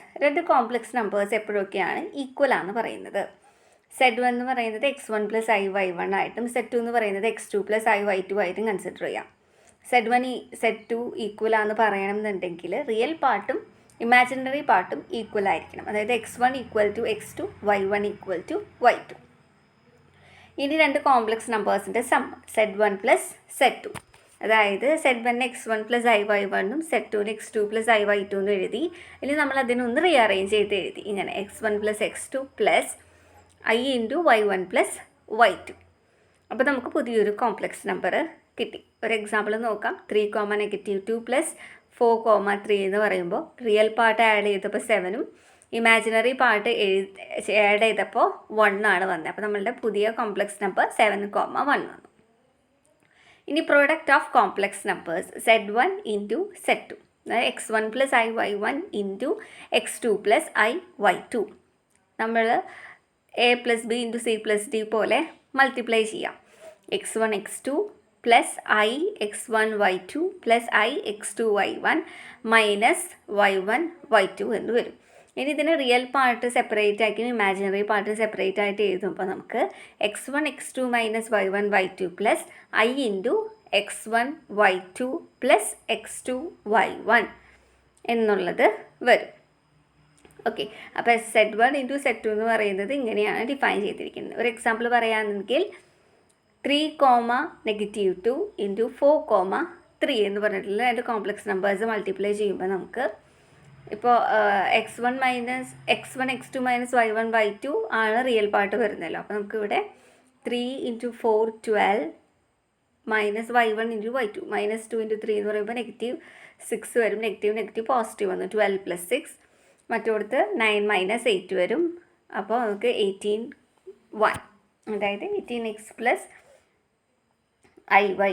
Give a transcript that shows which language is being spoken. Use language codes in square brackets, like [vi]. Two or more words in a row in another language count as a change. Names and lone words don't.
[ml] രണ്ട് [en] complex numbers [ml] എപ്പോഴൊക്കെയാണ് ഈക്വൽ ആണെന്ന് പറയുന്നത്? Z1 എന്ന് പറയുന്നത് x1 + iy1 ആയിട്ടും Z2 എന്ന് പറയുന്നത് x2 + iy2 ആയിട്ടും കൺസിഡർ ചെയ്യാം. Z1 Z2 ഈക്വൽ ആണെന്ന് പറയണമെന്നുണ്ടെങ്കിൽ [en] real part imaginary part [ml] ഈക്വൽ ആയിരിക്കണം. അതായത് x1 = x2, y1 = y2. ഇനി രണ്ട് [en] complex numbers sum [ml] Z1 + Z2. അതായത് Z1 x1 + iy1 Z2 x2 + iy2 എന്ന് എഴുതി. ഇനി നമ്മൾ അതിനൊന്ന് റീഅറേഞ്ച് ചെയ്ത് എഴുതി ഇങ്ങനെ x1 + x2 + i × y1 + y2. അപ്പോൾ നമുക്ക് പുതിയൊരു [en] complex number [ml] കിട്ടി. ഒരു എക്സാമ്പിൾ നോക്കാം. 3,-2 + 4,3 എന്ന് പറയുമ്പോൾ [en] real part add [ml] ചെയ്തപ്പോൾ 7ഉം [en] imaginary part add [ml] ചെയ്തപ്പോൾ 1 ആണ് വന്നത്. അപ്പോൾ നമ്മളുടെ പുതിയ [en] complex number [ml] 7,1 വന്നു. ഇനി [en] product of complex numbers [ml] Z1 × Z2, അതായത് x1 + iy1 × x2 + iy2. നമ്മൾ a + b × c + d പോലെ മൾട്ടിപ്ലൈ ചെയ്യാം. x1 x2 + i x1 y2 + i x2 y1 - y1 y2 എന്ന് വരും. ഇനി ഇതിന് [en] real part separate [ml] ആക്കി [en] imaginary part separate [ml] ആയിട്ട് എഴുതുമ്പോൾ നമുക്ക് x1 x2 - y1 y2 + i × x1 y2 + x2 y1 എന്നുള്ളത് വരും. ഓക്കെ, അപ്പോൾ Z1 × Z2 എന്ന് പറയുന്നത് ഇങ്ങനെയാണ് ഡിഫൈൻ ചെയ്തിരിക്കുന്നത്. ഒരു എക്സാമ്പിൾ പറയുകയാണെങ്കിൽ 3,-2 × 4,3 എന്ന് പറഞ്ഞിട്ടുള്ള രണ്ട് [en] complex numbers multiply [ml] ചെയ്യുമ്പോൾ നമുക്ക് ഇപ്പോൾ x1 x2 - y1 y2 ആണ് [en] real part [ml] വരുന്നല്ലോ. അപ്പോൾ നമുക്കിവിടെ 3 × 4 12 - y1 × y2 -2 × 3 എന്ന് പറയുമ്പോൾ -6 വരും. [en] negative positive [ml] വന്നു. 12 + 6 മറ്റോടത്ത് 9 - 8 വരും. അപ്പോൾ നമുക്ക് 18 അതായത് 18x + iy.